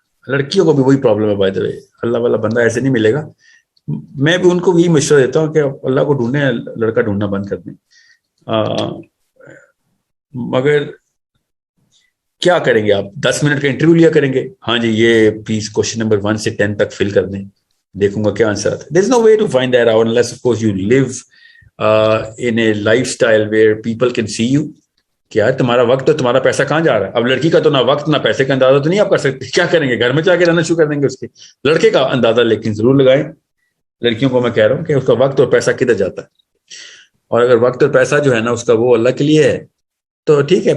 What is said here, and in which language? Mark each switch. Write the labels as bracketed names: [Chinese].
[Urdu] لڑکیوں کو بھی وہی پرابلم ہے بائی دا وے, اللہ والا بندہ ایسے نہیں ملے گا. میں بھی ان کو یہی مشورہ دیتا ہوں کہ اللہ کو ڈھونڈیں, لڑکا ڈھونڈنا بند کر دیں. مگر کیا کریں گے آپ؟ 10 منٹ کا انٹرویو لیا کریں گے, ہاں جی یہ پلیز کوشچن نمبر 1 سے 10 تک فل کر دیں, دیکھوں گا کیا آنسر آتا ہے. [English] There's no way to find that out unless of course you live in a lifestyle where people can see you. [Urdu] کہ یار تمہارا وقت اور تمہارا پیسہ کہاں جا رہا ہے. اب لڑکی کا تو نہ وقت نہ پیسے کا اندازہ تو نہیں آپ کر سکتے, کیا کریں گے؟ گھر میں جا کے رہنا شروع کر دیں گے اس کے. لڑکے کا اندازہ لیکن ضرور لگائیں. لڑکیوں کو میں کہہ رہا ہوں کہ اس کا وقت اور پیسہ کدھر جاتا ہے, اور اگر وقت اور پیسہ جو ہے نا اس کا وہ اللہ کے لیے ہے تو ٹھیک ہے.